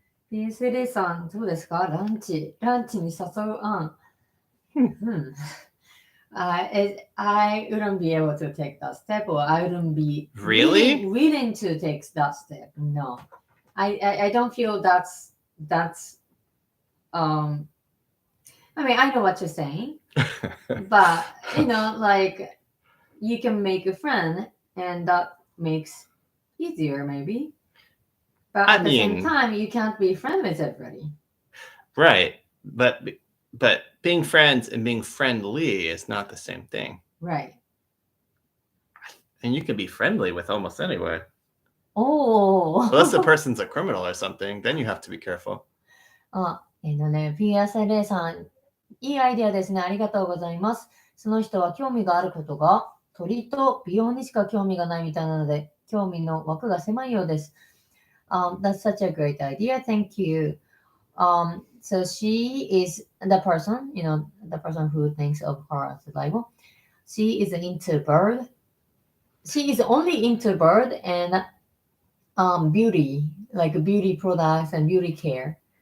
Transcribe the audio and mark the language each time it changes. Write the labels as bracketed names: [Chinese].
[Japanese] PSLA さん、どうですかランチに誘う案。 [English] I wouldn't be able to take that step, or I wouldn't be Really? willing to take that step. No, I don't feel that's. I mean, I know what you're saying, but like you can make a friend, and that makes easier maybe. But at the same time, you can't be friends with everybody. Right, but being friends and being friendly is not the same thing. Right. And you can be friendly with almost anyone. Oh. Unless the person's a criminal or something, then you have to be careful. [Japanese] PSLA さん、いいアイデアですね。ありがとうございます。その人は興味があることが鳥と美容にしか興味がないみたいなので、興味の枠が狭いようです。 [English] That's such a great idea. Thank you. So she is the person, the person who thinks of her as a rival. She is into bird. She is only into bird and beauty, like beauty products and beauty care.